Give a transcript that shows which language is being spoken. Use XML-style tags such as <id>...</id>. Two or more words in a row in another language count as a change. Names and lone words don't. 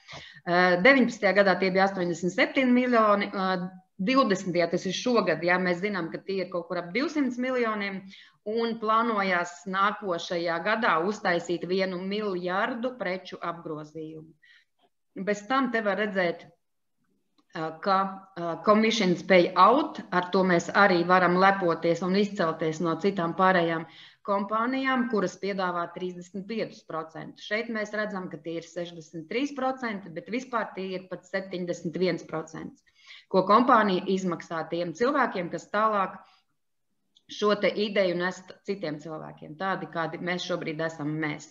<lv>19. gadā tie bija 87 miljoni. 20. tas ir šogad, ja mēs zinām, ka tie ir kaut kur ap 200 miljoniem. Un plānojās nākošajā gadā uztaisīt 1 miljardu preču apgrozījumu. Bez tam te var redzēt, ka</lv> <en>commissions pay out,</en> <lv>ar to mēs arī varam lepoties un izcelties no citām pārējām kompānijām, kuras piedāvā 35%. Šeit mēs redzam, ka tie ir 63%, bet vispār tie ir pat 71%, ko kompānija izmaksā tiem cilvēkiem, kas tālāk šo te ideju nest citiem cilvēkiem, tādi, kādi mēs šobrīd esam mēs.</lv>